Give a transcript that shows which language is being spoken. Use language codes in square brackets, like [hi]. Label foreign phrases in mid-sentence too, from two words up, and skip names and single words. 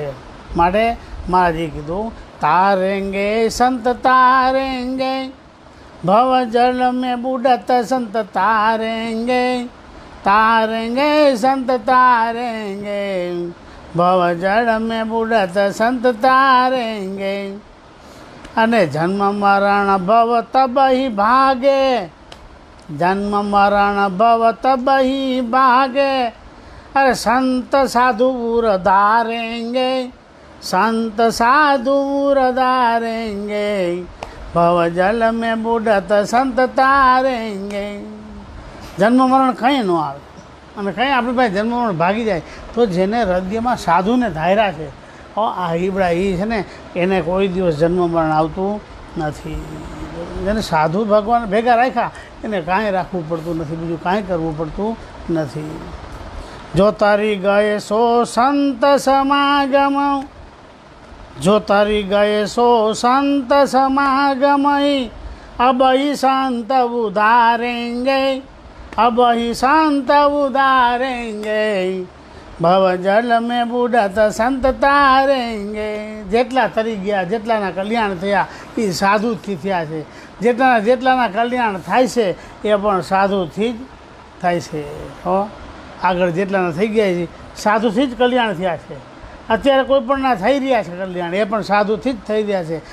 [gu] માટે મહારાજે કીધું [hi] तारेंगे संत तारेंगे भव जल में बुडत संत तारेंगे, तारेंगे संत तारेंगे भव जल में बुडत संत तारेंगे. અને जन्म मरण भव तबही भागे, जन्म मरण भव तबही भागे. अरे संत साधु धारेंगे, संत साधु रदारेंगे भव जल में बूढ़त संत तारेंगे. जन्म मरण कहीं न [gu] આવે અને કંઈ આપણી પાસે જન્મ મરણ ભાગી જાય તો જેને હૃદયમાં સાધુને ધાર્યા છે આ હીબડા એ છે ને એને કોઈ દિવસ જન્મ મરણ આવતું નથી. જેને સાધુ ભગવાન ભેગા રાખ્યા એને કાંઈ રાખવું પડતું નથી, બીજું કાંઈ કરવું પડતું નથી. [hi] जो तारी गये सो संत समागम, जो तारी गये सो संत समागम अब ही संत उदारेंगे, अब ही संत उदारेंगे भव जल में बूढ़त संत तारेंगे. [gu] જેટલા તરી ગયા, જેટલાના કલ્યાણ થયા એ સાધુથી થયા છે. જેટલાના કલ્યાણ થાય છે એ પણ સાધુથી જ થાય છે. આગળ જેટલાના થઈ ગયા છે સાધુથી જ કલ્યાણ થયા છે. અત્યારે કોઈ પણના થઈ રહ્યા છે કલ્યાણ એ પણ સાધુથી જ થઈ રહ્યા છે.